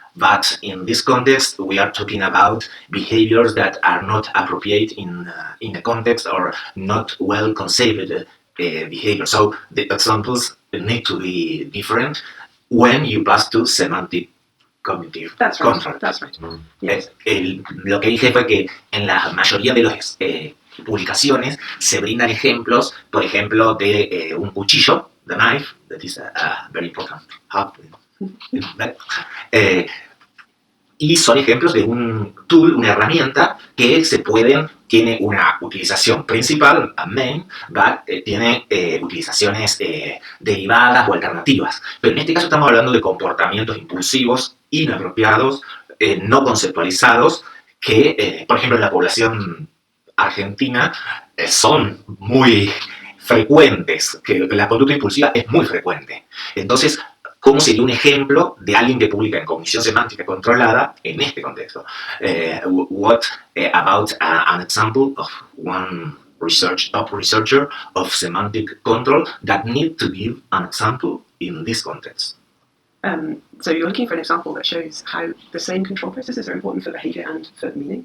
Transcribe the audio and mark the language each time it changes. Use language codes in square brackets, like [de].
[en] But in this context, we are talking about behaviors that are not appropriate in a context or not well conceived behavior. So the examples need to be different when you pass to semantic cognitive control. That's right. Yes. [es] Lo que dije fue que en la mayoría de los publicaciones se brindan ejemplos, por ejemplo, de un cuchillo, [en] the knife, that is a very important hub. [es] Y son ejemplos de un tool, una herramienta que tiene una utilización principal, a main, but tiene utilizaciones derivadas o alternativas. Pero en este caso estamos hablando de comportamientos impulsivos, inapropiados, no conceptualizados, que, por ejemplo, en la población argentina son muy frecuentes, que la conducta impulsiva es muy frecuente. Entonces, ¿cómo sería un ejemplo de alguien que publica en cognición semántica controlada en este contexto? [en] What about an example of one top researcher of semantic control that need to give an example in this context? So you're looking for an example that shows how the same control processes are important for behavior and for meaning.